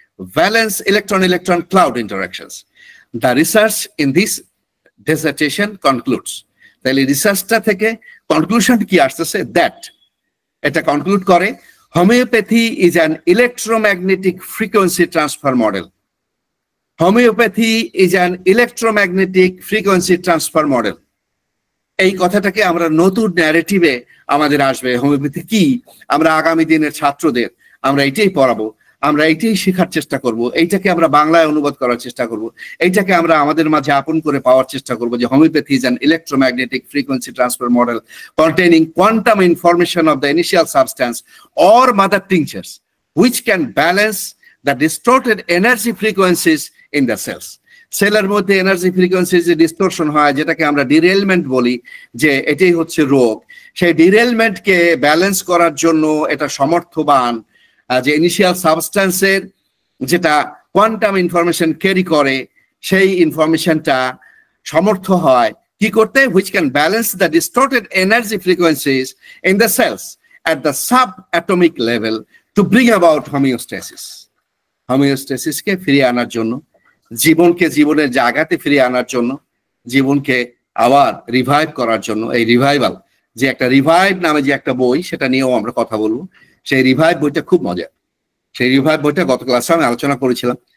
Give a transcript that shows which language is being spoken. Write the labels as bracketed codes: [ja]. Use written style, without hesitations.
[en] valence electron-electron cloud interactions. The research in this dissertation concludes. [bn] তাহলে রিসার্চটা থেকে conclusion কি আসতেছে? দ্যাট এটা কনক্লুড করে [en] Homeopathy is an electromagnetic frequency transfer model. Homeopathy is an electromagnetic frequency transfer model. [bn] এই কথাটাকে আমরা নতুন ন্যারেটিভে আমাদের আসবে। হোমিওপ্যাথি কি, আমরা আগামী দিনের ছাত্রদের আমরা এটাই পড়াবো, আমরা এইটাই শেখার চেষ্টা করব, এইটাকে আমরা বাংলায় অনুবাদ করার চেষ্টা করব, এইটাকে আমরা আমাদের মাঝে আপন করে পাওয়ার চেষ্টা করব যে [en] Homeopathy is an electromagnetic frequency transfer model containing quantum information of the initial substance or mother tinctures which can balance the distorted energy frequencies in the cells. [bn] সেলের মধ্যে এনার্জি ফ্রিকোয়েন্সি যে ডিস্টরশন হয়, যেটাকে আমরা ডিরেলমেন্ট বলি, যে এটাই হচ্ছে রোগ, সেই ডিরেলমেন্টকে ব্যালেন্স করার জন্য এটা সমর্থবান যে ইনিশিয়াল সাবস্টেন্সের যেটা কোয়ান্টাম ইনফরমেশন ক্যারি করে, সেই ইনফরমেশনটা সমর্থ হয় কি করতে? [en] which can balance the distorted energy frequencies in the cells at the subatomic level to bring about homeostasis. [bn] হোমিওস্টেসিসকে ফিরিয়ে আনার জন্য, জীবনকে জীবনের জায়গাতে ফিরিয়ে আনার জন্য, জীবনকে আবার রিভাইভ করার জন্য। এই রিভাইভাল যে একটা রিভাইভ নামে যে একটা বই, সেটা নিয়েও আমরা কথা বলবো। সেই রিভাইভ বইটা খুব মজা। সেই রিভাইভ বইটা গত ক্লাসে আমি আলোচনা করেছিলাম।